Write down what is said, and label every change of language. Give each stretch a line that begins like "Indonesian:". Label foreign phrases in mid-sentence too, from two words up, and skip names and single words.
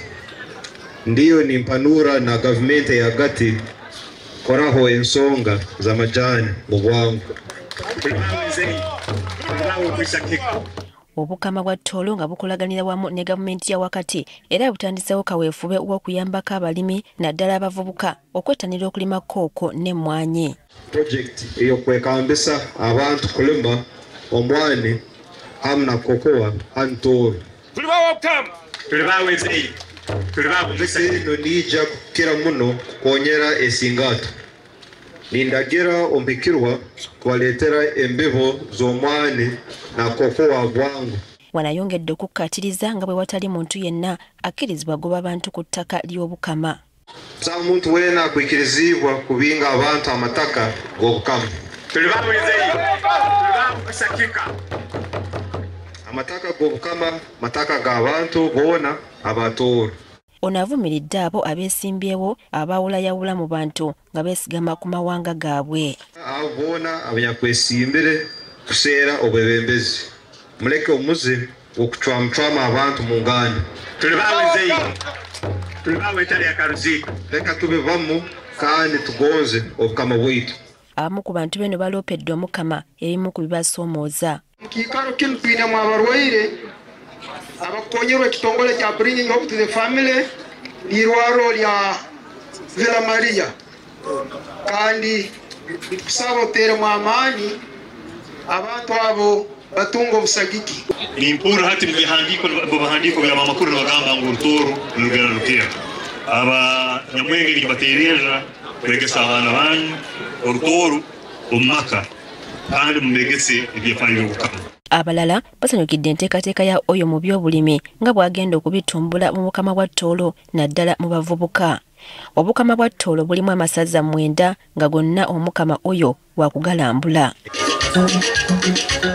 Tooro: Ndiyo nimpanura na gavumenti eyagati koraho ensonga z'amajaani mu bwangu.
Ganda: Obukama bwa Toolo nga bukolaganira wamu ne gavumenti ya wakati era butandiseewo kaweefube w'okuyambako abalimi naddala abavubuka okwettanira okulima kooko n'emmwanyi.
Tooro: Project ey'okwekambisa abantu kulima omwani hamu na kokoa hanu Toolo. Eno nija kukira muno kwonyera esingato. Nindagira ompikirwa kwaleetera embibo z'omwani na kokoa bwangu.
Ganda: Wanayongedde okukkaatiriza nga bwe watali muntu yenna akkirizibwa goba abantu ku ttaka ly'obukama.
Tooro: Sa muntu weena akwikirizibwa kubinga abantu amataka g'obukama. Amataka g'obukama mataka g'abantu boona aba Toolo.
Ganda: Ono avumiridde abo abeesimbyewo abaawulayawula mu bantu nga beesigama ku mawanga gaabwe.
Tooro: Abo boona abanyakwesimbire kuseera obwebembezi. Muleke omuze okucwamcwama abantu mu nganda. Leka tubivamu kandi tugonze obukama bwaitu.
Ganda: Abamu ku bantu beno baloopedde omukama ebimu ku bibasoomooza.
Tooro: Mu kiikaro kino twinemu abalwaire abakonyerwa ekitongole kya Bringing Hope to the Family n'irwaro lya Villa Maria kandi tusaba oteremu amaani abantu abo batunga obusagiki. Nimpura hati mu bihandiko bya mamakuru bagamba ngo Toolo lugera rukira. Aba Nyamwenge nibatereeza kwegesa abaana banyu Toolo omumaka kandi mumegese ebyefaayo by'obukama.
Ganda: Abalala basanyukidde enteekateeka ya oyo mu by'obulimi nga bwagenda okubitumbula mu bukama bwa Toolo naddala mu bavubuka. Obukama bwa Toolo bulimu amasaza 9 nga gonna omukama oyo wakugalambula.